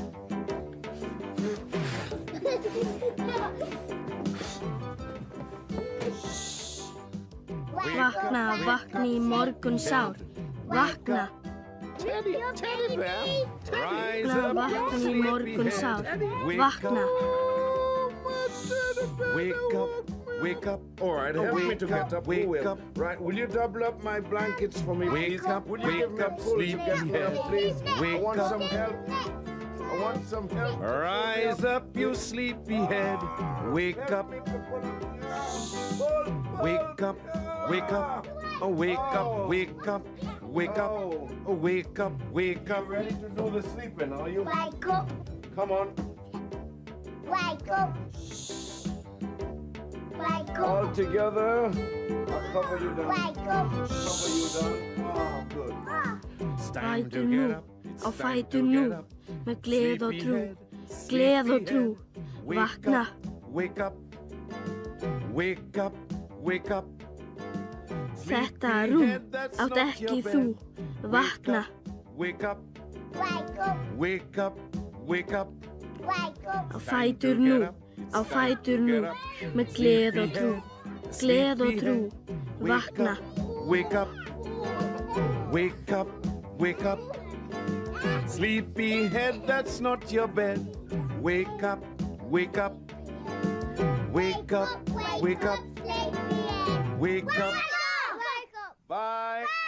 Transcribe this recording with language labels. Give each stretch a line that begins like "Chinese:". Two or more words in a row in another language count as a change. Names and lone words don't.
Icelandic: Vakna, vakna í morgun sár. Vakna.
English: Teddy bear. Rise
Icelandic: Vakna,
English: up,
Icelandic: vakna í morgun sár. Vakna.
English: Wake up. Wake up. All right, help me to get up. Wake up. Right, will you double up my blankets for me, please? Wake up. Will you give me a pull to get up, please? I want some help. I want some help. Rise up, you sleepyhead. Wake up. Wake up. Wake up. Oh, wake up. Wake up. Wake up. Oh, wake up. Wake up. Ready to do the sleeping, are you? Wake up. Come on. Wake up. Wake up. All together. I'll cover you down. Wake up. Cover you down. Oh, good.
Icelandic: Fætur nú, á fætur nú, með gleð og trú. Gleð og trú. Vakna.
English: Wake up. Wake up. Wake up.
Icelandic: Þetta rúm átt ekki þú. Vakna.
English: Wake up. Wake up. Wake up. Wake up. Wake up.
Icelandic: Á fætur nú, á fætur nú, með gleð og trú. Gleð og trú. Vakna.
English: Wake up. Wake up. Wake up. Sleepyhead, that's not your bed. Wake up. Wake up. Wake up. Wake up. Wake up. Bye.